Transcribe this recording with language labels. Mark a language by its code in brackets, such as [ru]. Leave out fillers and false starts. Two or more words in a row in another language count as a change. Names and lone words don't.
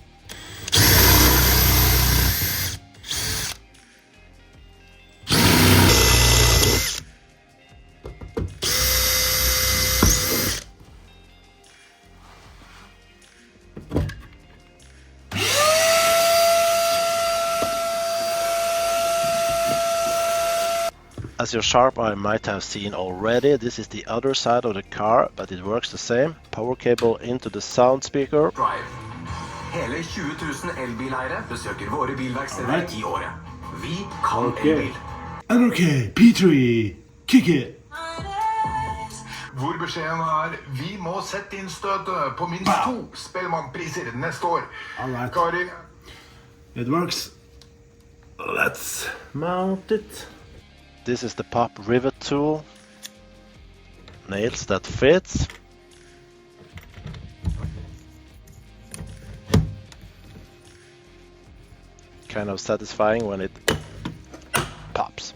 [en] As your sharp eye might have seen already, this is the other side of the car, but it works the same. Power cable into the sound speaker. Drive. [no] Hele 20 000 elbileiere besøker våre bilverksteder i året. Vi kan elbil. NRK P3, [en] kick it! [no] Hvor beskjeden er, vi må sette inn støtet på minst 2 Spellemannpriser neste år. [en] Alright. [no] Kari? [en] It works. Let's mount it. This is the pop rivet tool. Nails that fits. Kind of satisfying when it pops.